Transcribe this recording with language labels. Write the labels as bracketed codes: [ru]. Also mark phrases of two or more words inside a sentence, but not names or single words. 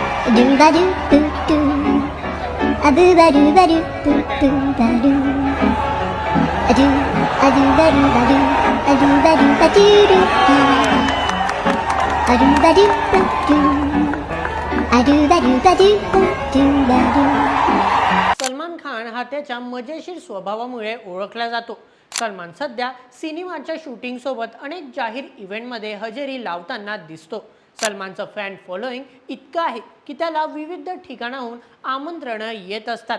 [mr] do ba do boo doo. A boo ba do ba do boo boo ba do. A do ba do ba do. A do ba do ba do do do. A do ba do ba do. A do ba do ba do boo doo ba do. सलमान खान हा त्याच्या मजेशीर स्वभावामुळे ओळखला जातो. सलमान सध्या सिनेमाच्या शूटिंग सोबत अनेक जाहीर इव्हेंटमध्ये हजेरी लावताना दिसतो. सलमानचं [en] fan following [mr] इतकं आहे की त्याला विविध ठिकाणाहून आमंत्रणं येत असतात.